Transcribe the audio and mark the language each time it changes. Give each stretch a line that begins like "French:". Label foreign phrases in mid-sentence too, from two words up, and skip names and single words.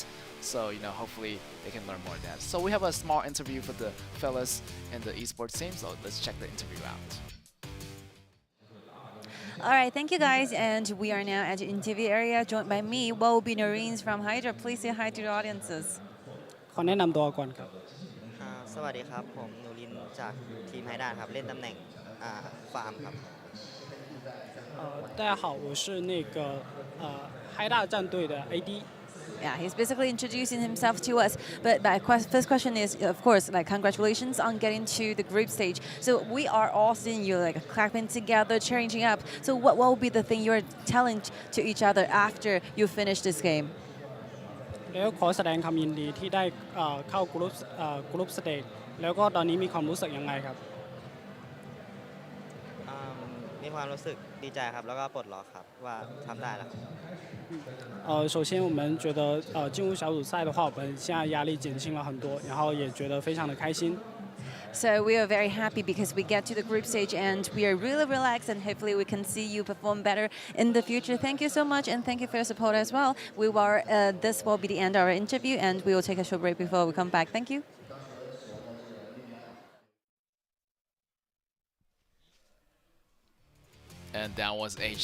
English: So, hopefully they can learn more of that. So we have a small interview for the fellas in the esports team, so let's check the interview out. All right, thank you guys, and we are now at the interview area, joined by me, what will be Noreen from HYDRA. Please say hi to the audiences.
Thai: ขอแนะนำตัวก่อนครับ สวัสดีครับผมนูรินจากทีมไฮด้าครับเล่นตำแหน่งฟาร์มครับ
Chinese: 大家好，我是那个嗨大战队的 AD。
English: Yeah, he's basically introducing himself to us. But my first question is, of course, like congratulations on getting to the group stage. So we are all seeing you like clapping together, cheering up. So what will be the thing you're telling to each other after you finish this game?
Thai: แล้วขอแสดงความยินดีที่ได้เข้ากรุ๊ปสเตจแล้วก็ตอนนี้มีความรู้สึกยังไงครับ มีความรู้สึกดีใจครับแล้วก็ปลดล็อกครับว่าทำได้แล้ว
Chinese: 首先我们觉得进入小组赛的话，我们现在压力减轻了很多，然后也觉得非常的开心。
English: So we are very happy because we get to the group stage and we are really relaxed and hopefully we can see you perform better in the future. Thank you so much and thank you for your support as well. This will be the end of our interview and we will take a short break before we come back. Thank you. And that was HD.